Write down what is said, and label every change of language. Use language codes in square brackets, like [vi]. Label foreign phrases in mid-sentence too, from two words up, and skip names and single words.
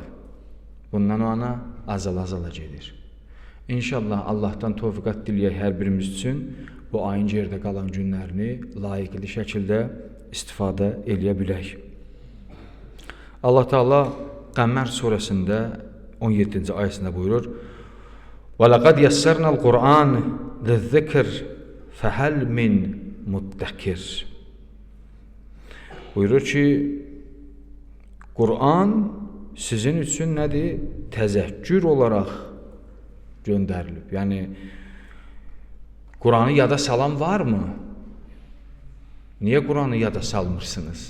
[az] Bundan ona azala-azala gedir. İnşallah Allahdan tövfiqat diləyək hər birimiz üçün bu ayın yerdə qalan günlərini layiqli şəkildə istifadə eləyə bilək. Allah Teala Qəmər surəsində 17-ci ayəsində buyurur: [ar] وَلَقَدْ يَسَّرْنَا الْقُرْآنِ لِلذِّكْرِ فَهَلْ مِنْ مُدَّكِرٍ [az] Buyurur ki, Qur'an sizin üçün nədir? Təzəkkür olaraq göndərilib. Yəni, Qur'anı yada salan varmı? Niyə Qur'anı yada salmırsınız?